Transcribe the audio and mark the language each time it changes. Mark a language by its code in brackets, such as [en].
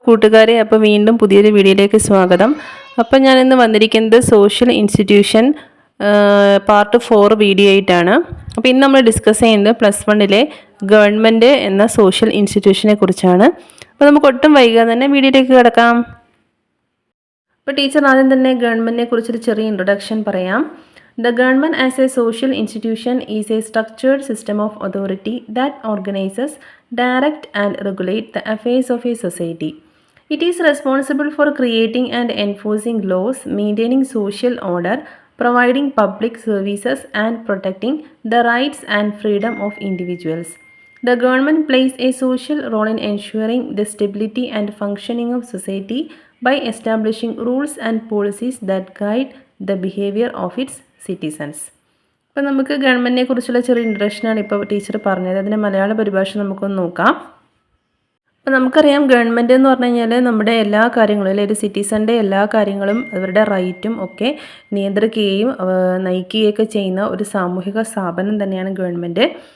[ml] കൂട്ടുകാരെ, അപ്പോൾ വീണ്ടും പുതിയൊരു വീഡിയോയിലേക്ക് സ്വാഗതം. അപ്പോൾ ഞാൻ ഇന്ന് വന്നിരിക്കുന്നത് സോഷ്യൽ ഇൻസ്റ്റിറ്റ്യൂഷൻ പാർട്ട് 4 വീഡിയോ ആയിട്ടാണ്. അപ്പോൾ ഇന്ന് നമ്മൾ ഡിസ്കസ് ചെയ്യുന്നത് +1 ഗവൺമെൻറ് എന്ന സോഷ്യൽ ഇൻസ്റ്റിറ്റ്യൂഷനെ കുറിച്ചാണ്. അപ്പോൾ നമുക്ക് ഒട്ടും വൈകാതെ തന്നെ വീഡിയോയിലേക്ക് കിടക്കാം. അപ്പോൾ ടീച്ചർ ആദ്യം തന്നെ ഗവൺമെൻറ്റിനെ കുറിച്ചൊരു ചെറിയ ഇൻട്രൊഡക്ഷൻ പറയാം. [en] The government as a social institution is a structured system of authority that organizes, directs and regulates the affairs of a society. It is responsible for creating and enforcing laws, maintaining social order, providing public services and protecting the rights and freedom of individuals. The government plays a social role in ensuring the stability and functioning of society by establishing rules and policies that guide the behavior of its citizens. [ml] അപ്പോൾ നമുക്ക് ഗവൺമെൻറ്റിനെ കുറിച്ചുള്ള ചെറിയ ഇൻട്രഡക്ഷനാണ് ഇപ്പോൾ teacher പറഞ്ഞത്. അതിൻ്റെ മലയാള പരിഭാഷ നമുക്കൊന്ന് നോക്കാം. അപ്പോൾ നമുക്കറിയാം, ഗവൺമെൻറ് എന്ന് പറഞ്ഞു കഴിഞ്ഞാൽ നമ്മുടെ എല്ലാ കാര്യങ്ങളും, അല്ലെങ്കിൽ ഒരു സിറ്റിസൻ്റെ എല്ലാ കാര്യങ്ങളും അവരുടെ റൈറ്റും ഒക്കെ നിയന്ത്രിക്കുകയും നയിക്കുകയൊക്കെ ചെയ്യുന്ന ഒരു സാമൂഹിക സ്ഥാപനം തന്നെയാണ് ഗവൺമെൻറ്.